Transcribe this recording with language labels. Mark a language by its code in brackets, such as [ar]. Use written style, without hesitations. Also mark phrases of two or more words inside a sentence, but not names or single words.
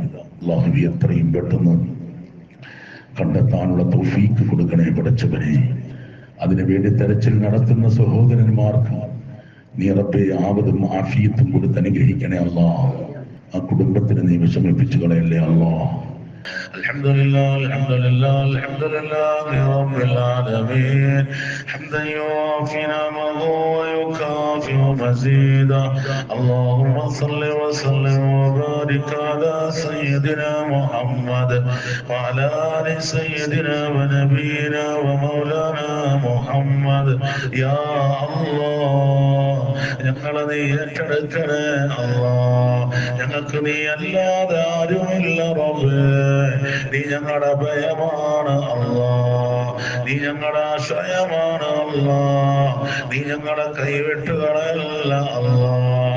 [ml] അല്ലാഹുവേ എത്രയും പെട്ടെന്ന് കണ്ടെത്താനുള്ള തൗഫീക്ക് കൊടുക്കണേ പടച്ചവനെ. അതിനുവേണ്ടി തെരച്ചിൽ നടത്തുന്ന സഹോദരന്മാർക്ക് നീ റബ്ബേ ആവതും ആഫിയത്തും കൊടുത്ത് അനുഗ്രഹിക്കണേ അല്ലാഹ്. ആ കുടുംബത്തിന് നീ വിഷമിപ്പിച്ചു കളയല്ലേ അല്ലാഹ്. [ar] الحمد لله الحمد لله الحمد لله رب العالمين حمدا يوافي نعمه ويكافئ مزيدا. اللهم صل وسلم وبارك على سيدنا محمد وعلى آل سيدنا ونبينا ومولانا محمد. يا الله [ml] ഞങ്ങളെ നീ ഏറ്റെടുക്കണേ അല്ലാഹ്. ഞങ്ങൾക്ക് നീ അല്ലാതെ ആരുമില്ല റബ്ബേ. നീ ഞങ്ങളുടെ ഭയമാണ് അല്ലാഹ്. നീ ഞങ്ങളുടെ ആശ്രയമാണ് അല്ലാഹ്. നീ ഞങ്ങളെ കൈവിട്ടുകളല്ല അല്ലാഹ്.